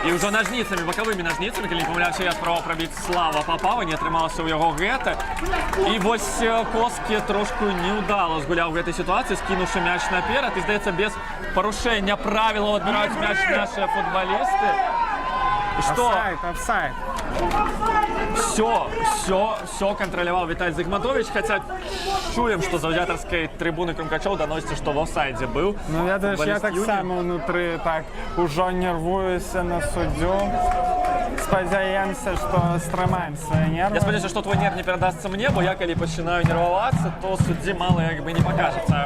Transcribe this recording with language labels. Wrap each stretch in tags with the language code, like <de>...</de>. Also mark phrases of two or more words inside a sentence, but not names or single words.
<be>І ўжо нажніцамі, бакавымі нажніцамі, калі не памыляюся, я спрабаваў прабіць Слава Папава, не атрымалася ў яго гэта. І вось Коскі трошку неўдала згуляў у гэтай сітуацыі, скінуўшы мяч наперад. І, здаецца, без парушэння правілаў адбіраюць мяч нашыя футбалісты. І што? Офсайд.</be> <ru>Все контролировал</ru> <be>Виталий Зигматович, хотя чуем, что з заўзятарскай трибуны Крумкачоў даносіцца, што в офсайдзе быў. Ну, я так само внутры так ужо нервуюся на суддзю. Спадзяемся, што стрымаем свае нервы. Я спадзяюся, што твой нерв не перадасца мне, бо я калі пачынаю нервавацца, то суддзі мала як бы не пакажацца.</be>